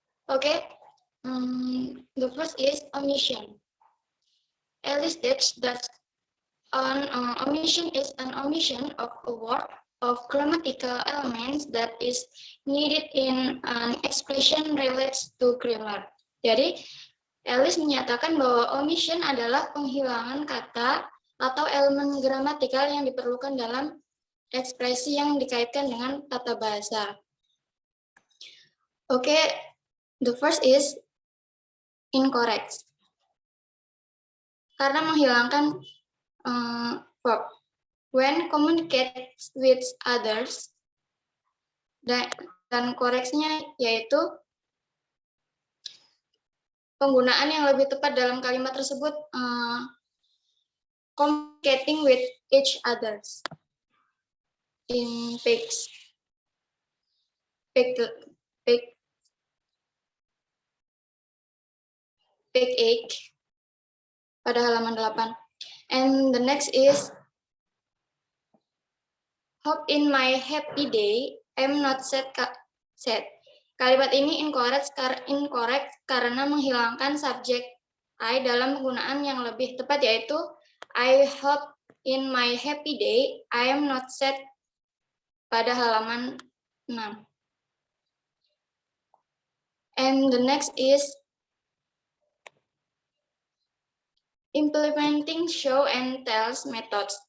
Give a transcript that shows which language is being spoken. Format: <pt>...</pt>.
<en>Okay, the first is omission. Alice states that an omission is an omission of a word of grammatical elements that is needed in an expression relates to grammar.</en> <id>Jadi, Alice menyatakan bahwa omission adalah penghilangan kata atau elemen gramatikal yang diperlukan dalam ekspresi yang dikaitkan dengan tata bahasa.</id> <en>Okay, the first is incorrect.</en> <id>Karena menghilangkan verb.</id> <en>When communicate with others,</en> <id>dan koreksinya yaitu penggunaan yang lebih tepat dalam kalimat tersebut,</id> <en>communicating with each others. In page 8,</en> <id>pada halaman 8.</id> <en>And the next is, hope in my happy day, I'm not sad.</en> <id>Kalimat ini incorrect karena menghilangkan subjek I dalam penggunaan yang lebih tepat, yaitu</id> <en>I hope in my happy day, I am not sad,</en> <id>pada halaman 6.</id> <en>And the next is implementing show and tells methods.</en>